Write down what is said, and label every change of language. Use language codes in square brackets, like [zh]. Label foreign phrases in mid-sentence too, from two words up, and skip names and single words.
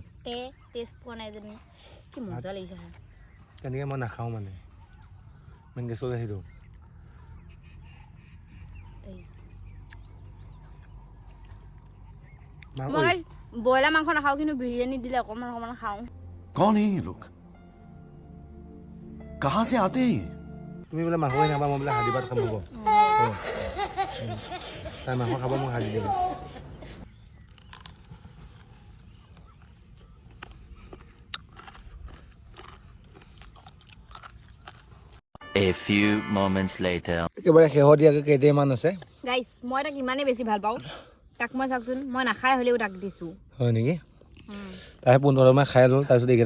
[as] টেষ্ট পোৱা নাই যেন কি মজা লাগিছে খাই তেনেকৈ মই নাখাওঁ মানে ইমান গেছত আহিলোঁ মই ব্ৰইলাৰ মাংস নাখাওঁ কিন্তু বিৰিয়ানী দিলে অকণমান খাওঁ [hi] कौन है ये लोग कहाँ से आते हैं [as] তুমি বোলে মাংসই নাবা মই বোলে হাড়ি ভাত খাব হ'ব তাই মাংস খাব মোক হাড়ি দিব [en] A few moments later. [as] একেবাৰে শেহতীয়াকৈ কেইটামান আছে গাইছ মই তাক ইমানেই বেছি ভাল পাওঁ তাক মই চাওকচোন মই নাখাই হ'লেও তাক দিছোঁ হয় নেকি তাই 15মান খাই ল'ল তাৰপিছত এইকেইটা